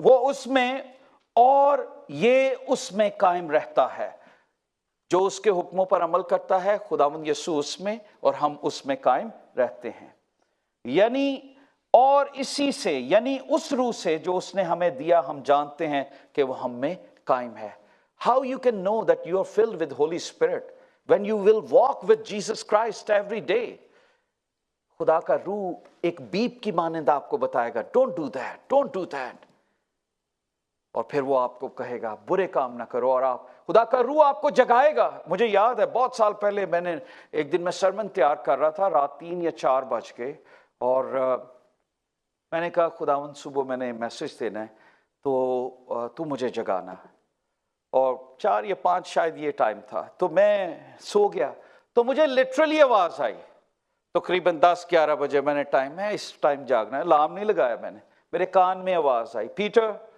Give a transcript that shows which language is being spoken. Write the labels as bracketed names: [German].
[Urdu] اس میں اور یہ اس میں قائم رہتا ہے۔ جو اس کے حکموں پر عمل کرتا ہے، خداوند یسوع اس میں اور ہم اس میں قائم رہتے ہیں۔ یعنی اور اسی سے، یعنی اس روح سے جو اس نے ہمیں دیا، ہم جانتے ہیں کہ وہ ہم میں قائم ہے۔ [English] How you can know that you are filled with Holy Spirit? When you will walk with Jesus Christ every day. [Urdu] خدا کا روح ایک بیپ کی مانند آپ کو بتائے گا، [English] don't do that, don't do that. [Urdu] اور پھر وہ آپ کو کہے گا برے کام نہ کرو، اور خدا کا روح آپ کو جگائے گا۔ مجھے یاد ہے بہت سال پہلے میں نے ایک دن میں سرمن تیار کر رہا تھا، رات 3 یا 4 بج کے، اور میں نے کہا خداوند صبح میں نے میسج دینا ہے تو مجھے جگانا، اور 4 یا 5 شاید یہ ٹائم تھا، تو میں سو گیا، تو مجھے لٹرلی آواز آئی تقریباً 10-11 بجے، میں نے ٹائم ہے اس ٹائم جاگنا ہے، الارم نہیں لگایا میں نے، میرے کان میں آواز آئی پیٹر،